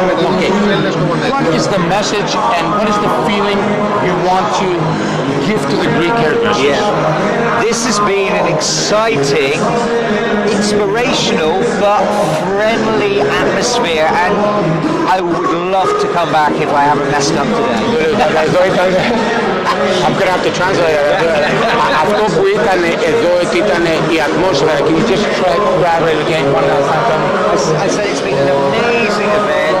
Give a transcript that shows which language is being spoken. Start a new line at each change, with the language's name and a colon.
English: Okay, what is the message and what is the feeling you want to give to the Greek hairdressers? Yeah. This has been an exciting, inspirational but friendly atmosphere, and I would love to come back if I haven't messed up today. I'm going to have to translate it.
Greek: Αυτό που ήταν εδώ ήταν η ατμόσφαιρα.
English: Can you just try to grab it again one last time? I said it's been an amazing event.